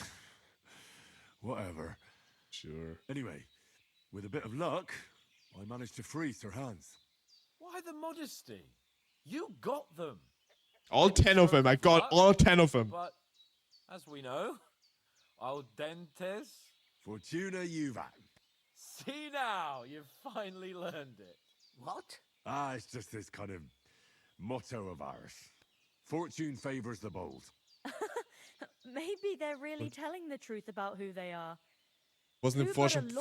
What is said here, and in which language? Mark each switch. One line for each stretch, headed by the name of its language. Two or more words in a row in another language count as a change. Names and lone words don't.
English: Whatever. Sure. Anyway, with a bit of luck, I managed to free Sir Hans. Why the modesty? You got them. All 10 of them. I got all 10 of them. But, as we know,
Latin: al dentes. Fortuna juvat.
English: See now, you've finally learned it. What? It's just this kind of motto of ours. Fortune favors the bold. Maybe they're really telling the truth about who they are. Wasn't Who it but a fortune